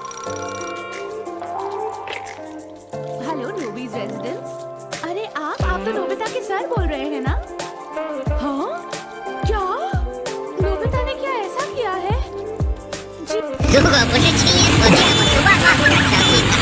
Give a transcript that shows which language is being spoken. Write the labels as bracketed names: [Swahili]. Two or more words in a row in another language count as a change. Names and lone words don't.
[English] Hello Nobi's residence. [Hindi] अरे आप तो नोबिता के सर बोल रहे हैं ना? हाँ? क्या? नोबिता ने क्या ऐसा किया है? जी [Chinese] 如果不是亲眼所见，我就万万不敢相信。